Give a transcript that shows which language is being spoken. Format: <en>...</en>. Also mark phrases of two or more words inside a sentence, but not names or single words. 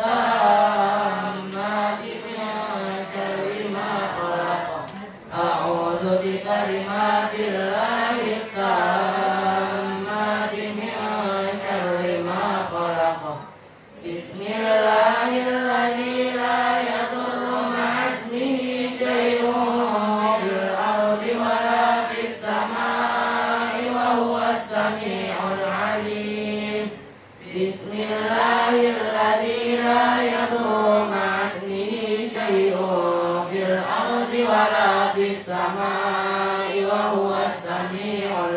<ar>تامات من شر ما خلق أعوذ بكلمات الله التامات من شر ما خلق بسم الله الرحمن الرحيم لا يضر مع اسمه شيء في الأرض ولا في السماء وهو السميع العليم بسم الله الرحمن الرحيم لا يضر مع اسمه شيء في الأرض ولا في السماء وهو السميع</ar>